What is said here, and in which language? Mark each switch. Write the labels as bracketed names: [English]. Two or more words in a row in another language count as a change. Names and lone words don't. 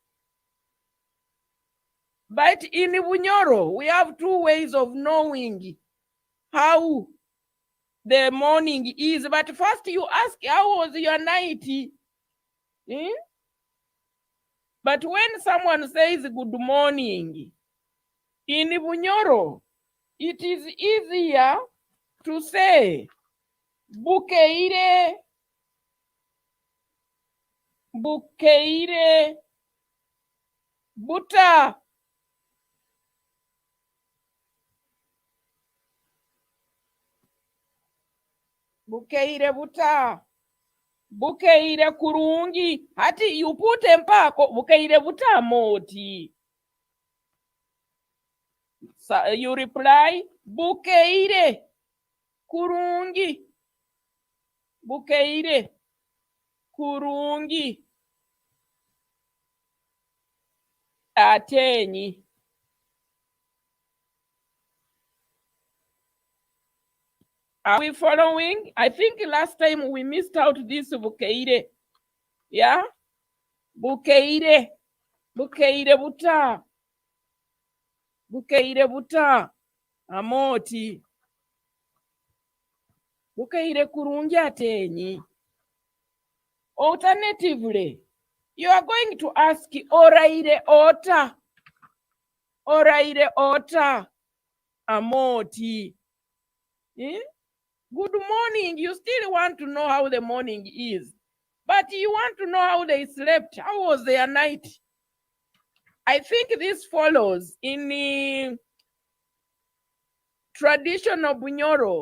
[English] But in Runyoro, we have two ways of knowing how the morning is. But first you ask, how was your night? But when someone says good morning, in Runyoro, it is easier to say [Nyoro] bukeire, bukeire, buta. Bukeire buta. Bukeire kurungi. Hati [English] you put [Nyoro] empako bukeire buta Amooti. [English] So you reply [Nyoro] bukeire kurungi. Bukeire kurungi. Ateenyi. [English] Are we following? I think last time we missed out this bukeire. Yeah? [Nyoro] Bukeire. Bukeire buta. Bukeire buta. Amooti. Bukeire kurungi Ateenyi. [English] Alternatively, you are going to ask [Nyoro] oraire ota. Oraire ota. Amooti. [English] Good morning. You still want to know how the morning is. But you want to know how they slept. How was their night? I think this follows in the traditional Runyoro.